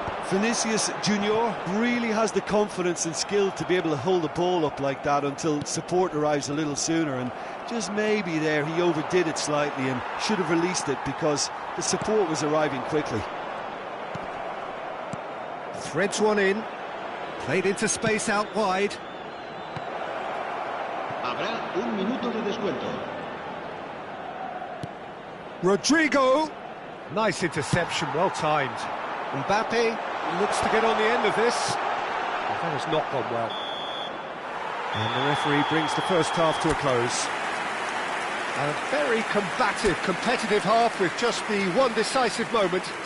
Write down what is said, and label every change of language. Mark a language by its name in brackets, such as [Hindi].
[English] Vinicius Junior really has the confidence and skill to be able to hold the ball up like that until support arrives a little sooner, and just maybe there he overdid it slightly and should have released it because the support was arriving quickly. Threads one in, played into space out wide. [Spanish] Habrá un minuto de descuento. [English] Rodrigo, nice interception, well timed. Mbappe looks to get on the end of this. That has not gone well. And the referee brings the first half to a close. A very combative, competitive half with just the one decisive moment.